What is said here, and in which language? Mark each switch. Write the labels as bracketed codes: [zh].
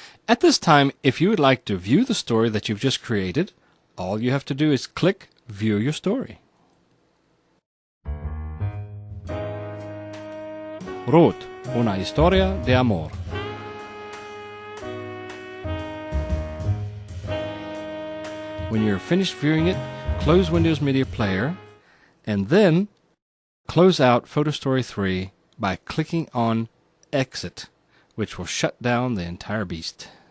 [en] At this time, if you would like to view the story that you've just created, all you have to do is click View Your Story. [es] Ruth, una historia de amor. [en] When you're finished viewing it, close Windows Media Player, and then close out PhotoStory 3 by clicking on Exit, which will shut down the entire beast.